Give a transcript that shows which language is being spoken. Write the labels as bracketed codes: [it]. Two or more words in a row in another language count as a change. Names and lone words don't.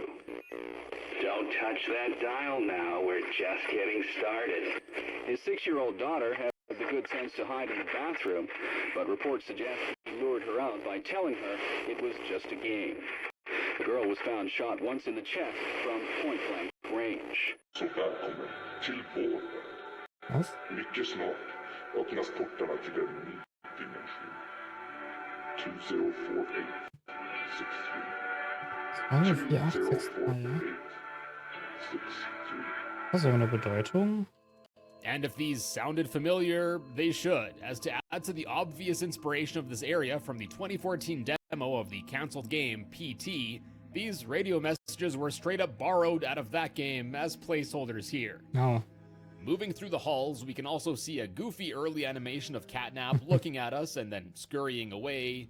[en] Don't touch that dial now. We're just getting started. His 6-year-old daughter had the good sense to hide in the bathroom, but reports suggest he lured her out by telling her it was just a game. The girl was found shot once in the chest from point-blank range. [sv] Så välkommen till vården. [de] Was? [sv] Mycket snart öppnas portarna till en ny dimension. 204863, ja. [de] Was so eine Bedeutung? [en] And if these sounded familiar, they should, as to add to the obvious inspiration of this area from the 2014 demo of the cancelled game PT, these radio messages were straight up borrowed out of that game as placeholders here. No. Moving through the halls, we can also see a goofy early animation of Catnap looking at us and then scurrying away.